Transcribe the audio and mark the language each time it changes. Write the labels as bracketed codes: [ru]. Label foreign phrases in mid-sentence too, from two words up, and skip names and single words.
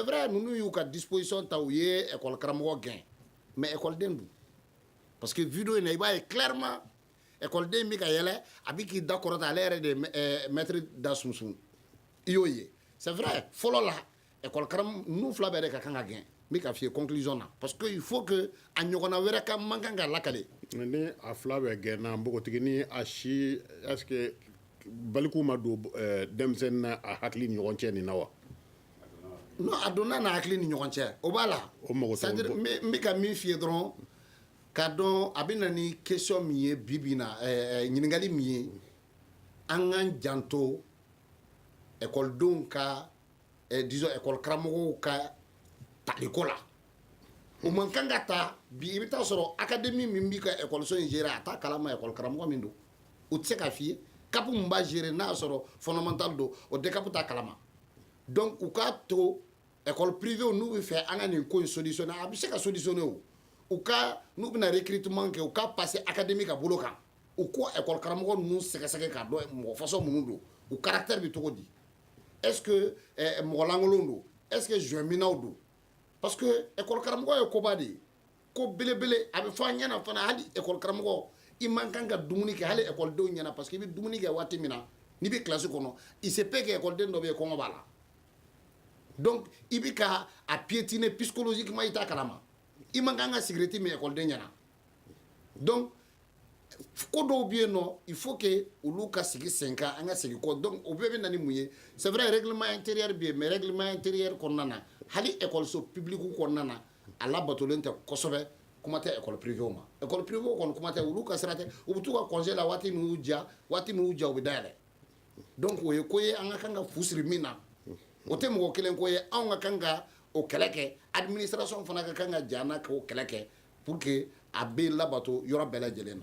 [bm] vrai ninnu y'u ka disposition ta u ye école karamɔgɔ gɛn mais écoleden don parce que vidéo in na i b'a ye clairement écoleden bɛ ka yɛlɛ a bɛ k'i da kɔrɔta ale yɛrɛ de ye maître da sunsun i y'o ye [fr] c'est vrai [bm] fɔlɔ la école karamɔgɔ ninnu fila bɛɛ de ka kan ka gɛn n bɛ ka f'i ye conclusion na [fr] parce que il faut que [bm] a ɲɔgɔnna wɛrɛ ka man kan ka lakale ni a fila bɛ gɛnna npogotigi ni a si [fr] est ce que [bm] baliku ma don denmisɛnnin na a hakili ni ɲɔgɔn cɛ nin na wa non a donna n'a hakili ni ɲɔgɔn cɛ o b'a la o mago [fr] c'est à dire [bm] n bɛ ka min f'i ye dɔrɔn k'a dɔn a bɛ na ni question min ye bi bi in na ɲininkali min ye an k'an janto ekɔlidenw ka disons école karamɔgɔw ka taliko la o man kan ka ta bi i bɛ taa sɔrɔ académie min b'i ka école in gérer a t'a kalama école karamɔgɔ min don o tɛ se k'a f'i ye CAP min b'a gérer n'a y'a sɔrɔ fondamental don o DCAP t'a kalama donc u k'a to [fr] école privée [bm] n'u bɛ fɛ an ka nin ko in solutionner a bɛ se ka solutionner o u ka n'u bɛna recrutement kɛ u ka [fr] passer académie [bm] ka bolo kan u ko école karamɔgɔ ninnu sɛgɛsɛgɛ k'a dɔn mɔgɔ façon minnu don u caractère bɛ cogo di [fr] est ce que [bm] mɔgɔ lankolon don [fr] est ce que [bm] joinminaw don [fr] parce que [bm] école karamɔgɔ ye koba de ye ko belebele a bɛ fɔ an ɲɛna fana hali école karamɔgɔ i man kan ka dumuni kɛ hali écoledenw ɲɛna parce que i bɛ dumuni kɛ waati min na n'i bɛ classe kɔnɔ [fr] il se peut que [bm] écoleden dɔ bɛ yen kɔngɔ b'a la donc i bɛ ka a [fr] piétiner psychologiquement [bm] i t'a kalama i man kan ka cigarette min écoleden ɲɛna donc ko dɔw bɛ yen nɔ [fr] il faut que [bm] olu ka sigi sen kan an ka segin kɔ donc o bɛɛ bɛ na ni mun ye [fr] c'est vrai règlement intérieur [bm] bɛ yen [fr] mais règlement intérieur [bm] kɔnɔna na hali écoleso public kɔnɔna na a labatolen tɛ kosɛbɛ kuma tɛ [fr] école privée [bm] ma [fr] école privée [bm] kɔni kuma tɛ olu ka sira tɛ u bɛ t'u ka congé la waati min y'u diya waati min y'u diya u bɛ dayɛlɛ donc o ye ko ye an ka kan ka fu siri min na o tɛ mɔgɔ kelen ko ye anw ka kan ka o kɛlɛ kɛ administration fana ka kan ka jana k'o kɛlɛ kɛ [fr] pour que [bm] a bɛ labato yɔrɔ bɛɛ lajɛlen na